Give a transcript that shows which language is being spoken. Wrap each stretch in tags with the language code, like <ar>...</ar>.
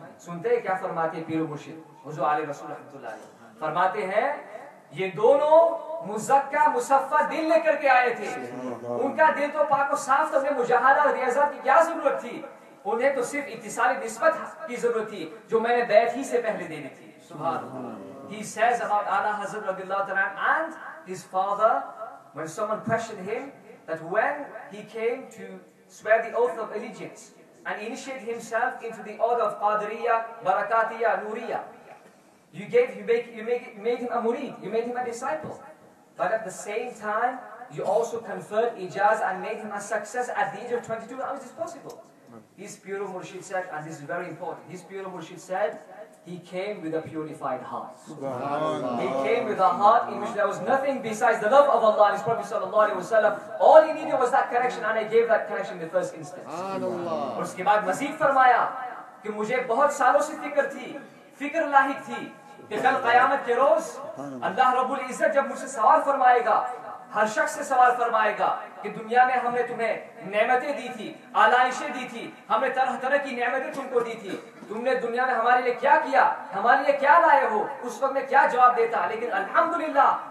<ur>سنتے ہیں کیا فرماتے ہیں پیر و مرشد حضور آل رسول رحمۃ اللہ علیہ؟ فرماتے ہیں یہ دونوں مزکہ مصفہ دل لے کر کے آئے تھے. ان کا دل تو پاک و صاف تھا, انہیں مجاہدہ اور ریاضت کی کیا ضرورت تھی؟ انہیں تو صرف اتصال نسبت کی ضرورت تھی جو میں نے بیعت ہی سے پہلے دینی تھی. سبحان اللہ.</ur> <en>He says about Ala Hazrat radiallahu ta'ala and his father, when someone questioned him, that when he came to swear the oath of allegiance and initiate himself into the order of Qadiriyya, Barakatiyya, Nuriyya, you made him a murid, you made him a disciple. But at the same time, you also conferred ijaz and made him a success at the age of 22. How is this possible? His pure Murshid said, and this is very important, his pure Murshid said, he came with a purified heart. He came with a heart in which there was nothing besides the love of Allah and His Prophet sallallahu alaihi wasallam. All he needed was that connection, and I gave that connection in the first instance.</en> <ur>اور اس کے بعد مزید فرمایا کہ مجھے بہت سالوں سے فکر لاحق تھی کہ کل قیامت کے روز اللہ رب العزت جب مجھ سے سوال فرمائے گا, ہر شخص سے سوال فرمائے گا کہ دنیا میں ہم نے تمہیں نعمتیں دی تھی, آلائشیں دی تھی, ہم نے طرح طرح کی نعمتیں تم کو دی تھی, تم نے دنیا میں ہمارے لیے کیا کیا, ہمارے لیے کیا لائے ہو؟ اس وقت میں کیا جواب دیتا؟ لیکن الحمدللہ</ur>